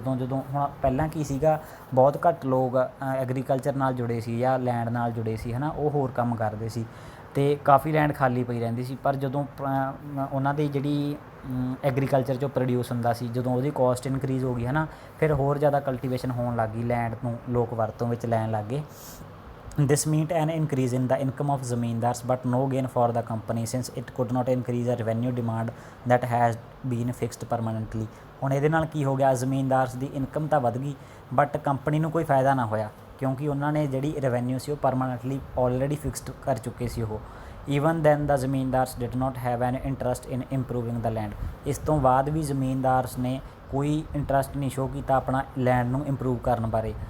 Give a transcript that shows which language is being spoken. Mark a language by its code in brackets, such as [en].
[pa] ਜਦੋਂ ਹੁਣ ਪਹਿਲਾਂ ਕੀ ਸੀਗਾ ਬਹੁਤ ਘੱਟ ਲੋਕ ਐਗਰੀਕਲਚਰ ਨਾਲ ਜੁੜੇ ਸੀ ਜਾਂ ਲੈਂਡ ਨਾਲ ਜੁੜੇ ਸੀ ਹੈ ਨਾ, ਉਹ ਹੋਰ ਕੰਮ ਕਰਦੇ ਸੀ ਅਤੇ ਕਾਫੀ ਲੈਂਡ ਖਾਲੀ ਪਈ ਰਹਿੰਦੀ ਸੀ। ਪਰ ਜਦੋਂ ਉਹਨਾਂ ਦੀ ਜਿਹੜੀ ਐਗਰੀਕਲਚਰ 'ਚੋਂ ਪ੍ਰੋਡਿਊਸ ਹੁੰਦਾ ਸੀ ਜਦੋਂ ਉਹਦੀ ਕੋਸਟ ਇਨਕਰੀਜ਼ ਹੋ ਗਈ ਹੈ ਨਾ, ਫਿਰ ਹੋਰ ਜ਼ਿਆਦਾ ਕਲਟੀਵੇਸ਼ਨ ਹੋਣ ਲੱਗ ਗਈ, ਲੈਂਡ ਨੂੰ ਲੋਕ ਵਰਤੋਂ ਵਿੱਚ ਲੈਣ ਲੱਗ ਗਏ। [en] This meant an increase in the income of zamindars but no gain for the company since it could not increase the revenue demand that has been fixed permanently। [pa] ਹੁਣ ਇਹਦੇ ਨਾਲ ਕੀ ਹੋ ਗਿਆ, ਜ਼ਮੀਨਦਾਰਸ ਦੀ ਇਨਕਮ ਤਾਂ ਵਧ ਗਈ ਬਟ ਕੰਪਨੀ ਨੂੰ ਕੋਈ ਫਾਇਦਾ ਨਾ ਹੋਇਆ ਕਿਉਂਕਿ ਉਹਨਾਂ ਨੇ ਜਿਹੜੀ ਰੈਵੈਨਿਊ ਸੀ ਉਹ ਪਰਮਾਨੈਂਟਲੀ ਆਲਰੇਡੀ ਫਿਕਸਡ ਕਰ ਚੁੱਕੇ ਸੀ ਉਹ। [en] Even then the zamindars did not have an interest in improving the land. [pa] ਇਸ ਤੋਂ ਬਾਅਦ ਵੀ ਜ਼ਮੀਨਦਾਰਸ ਨੇ ਕੋਈ ਇੰਟਰਸਟ ਨਹੀਂ ਸ਼ੋਅ ਕੀਤਾ ਆਪਣਾ ਲੈਂਡ ਨੂੰ ਇੰਪਰੂਵ ਕਰਨ ਬਾਰੇ।